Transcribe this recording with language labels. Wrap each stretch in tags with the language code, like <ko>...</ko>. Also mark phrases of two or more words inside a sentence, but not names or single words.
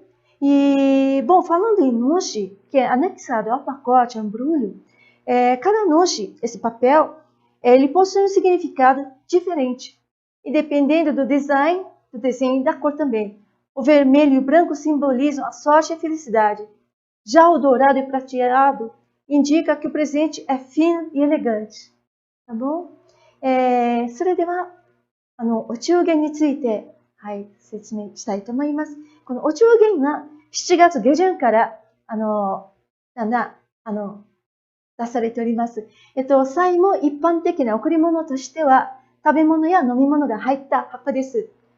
<pt>E, bom, falando em noshi, que é anexado ao pacote, ao embrulho, cada noshi, esse papel, ele possui um significado diferente. E dependendo do desenho e da cor também. O vermelho e o branco simbolizam a sorte e a felicidade. Já o dourado e prateado indica que o presente é fino e elegante. Tá bom?</pt> <ja>それでは、お中元について、はい、説明したいと思います。このお中元は7月下旬から、だんだん、出されております。際も一般的な贈り物としては、食べ物や飲み物が入った箱です。</ja>